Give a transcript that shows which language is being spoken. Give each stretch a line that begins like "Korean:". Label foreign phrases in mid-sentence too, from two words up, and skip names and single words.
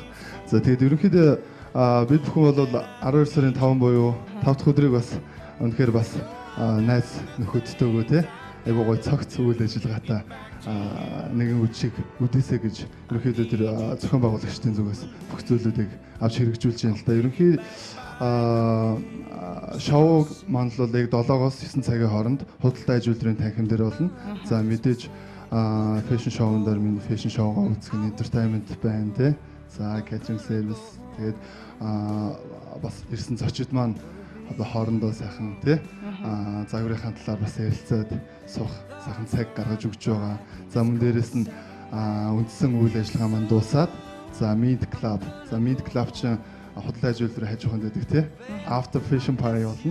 Mongolian: За тэгээд ерөнхийдөө бид бүхэн бол 12 сарын 5 буюу 5 дахь өдрийг бас үнэхээр бас найз нөхөдтэйгөө те айгуу гоё цагт үйл ажиллагаатай нэгэн үдшиг үдээсэй гэж ерөнхийдөө тэр зохион байгуулагчдын зүгээс бүх зүйлүүдийг авч хэрэгжүүлж байна л да. Ерөнхий шоу маань л яг 7-оос 9 цагийн хооронд худалдаа аж үйлдвэрийн танхим дээр болно. За мэдээж фэшн шоунд дээр миний фэшн шоугаа үзэх нь entertainment байна те. За
English: catering service
Mongolian: тэгээд бас ирсэн зочид маань одоо хоорондоо сайхан тий загварынхаа талаар бас ярилцаад суух сайхан цаг гаргаж өгч байгаа. За мөн дээрэс нь үндсэн үйл ажиллагаа маань дуусаад за Meet Club чинь худалдаа аж үйлдвэрийн хажуу ханд байдаг тий After Fashion Party болно.